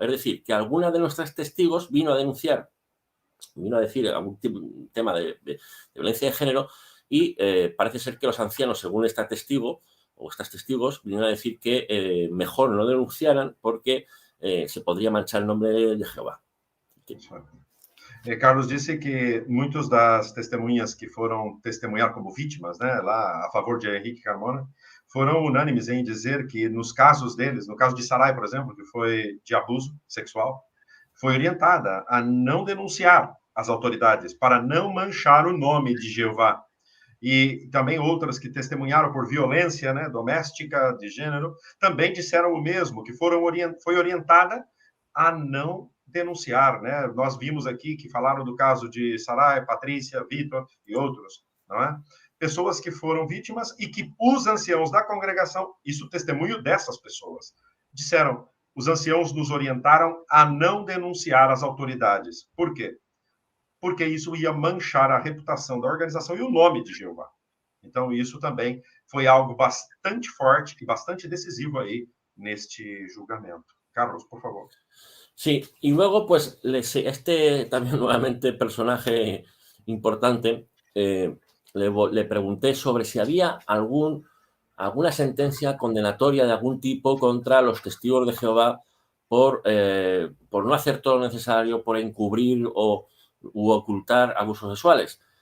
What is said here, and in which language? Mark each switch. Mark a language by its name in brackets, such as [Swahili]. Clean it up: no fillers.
[Spanish] Es decir, que alguna de nuestras testigos vino a decir algún tema de violencia de género y parece ser que los ancianos, según esta testigo o estas testigos, vinieron a decir que mejor no denunciaran porque se podría manchar el nombre de Jehová. [Portuguese] Carlos disse que muitas das testemunhas que foram testemunhar como vítimas, né, lá a favor de Henrique Carmona, foram unânimes em dizer que nos casos deles, no caso de Sarai, por exemplo, que foi de abuso sexual, foi orientada a não denunciar as autoridades para não manchar o nome de Jeová. E também outras que testemunharam por violência, né, doméstica, de gênero, também disseram o mesmo, que foi orientada a não denunciar, né? Nós vimos aqui que falaram do caso de Sarai, Patrícia, Vitor e outros, não é? Pessoas que foram vítimas e que os anciãos da congregação, isso testemunho dessas pessoas, disseram, os anciãos nos orientaram a não denunciar as autoridades. Por quê? Porque isso ia manchar a reputação da organização e o nome de Jeová. Então, isso também foi algo bastante forte e bastante decisivo aí neste julgamento. Carlos, por favor. [Spanish] Sí, y luego, pues, este también nuevamente personaje importante, le pregunté sobre si había alguna sentencia condenatoria de algún tipo contra los testigos de Jehová por no hacer todo lo necesario, por encubrir u ocultar abusos sexuales.